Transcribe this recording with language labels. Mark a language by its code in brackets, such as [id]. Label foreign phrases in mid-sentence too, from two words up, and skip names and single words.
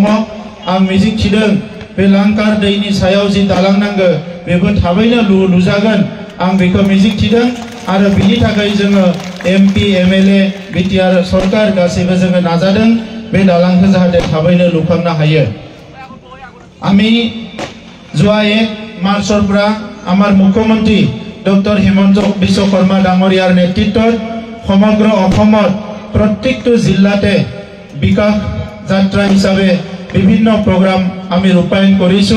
[brx] आं मिजिंथिदों बे लांकार दैनि सायाव जि दालां नांगौ बेबो थाबैनो लुजागोन आं बेखौ मिजिंथिदों आरो बिनि थाखाय जोङो एमपि एमएलए बिटिआर सरकार गासैबो जोङो नाजादों बे दालांखौ जाहाथे थाबैनो लुखांनो हायो। [as] আমি যোৱা 1 মাৰ্চৰ পৰা আমাৰ মুখ্যমন্ত্ৰী ডক্টৰ হিমন্ত বিশ্ব শৰ্মা ডাঙৰীয়াৰ নেতৃত্বত সমগ্ৰ অসমত প্ৰত্যেকটো জিলাতে বিকাশ যাত্ৰা হিচাপে বিভিন্ন প্ৰগ্ৰাম আমি ৰূপায়ণ কৰিছো।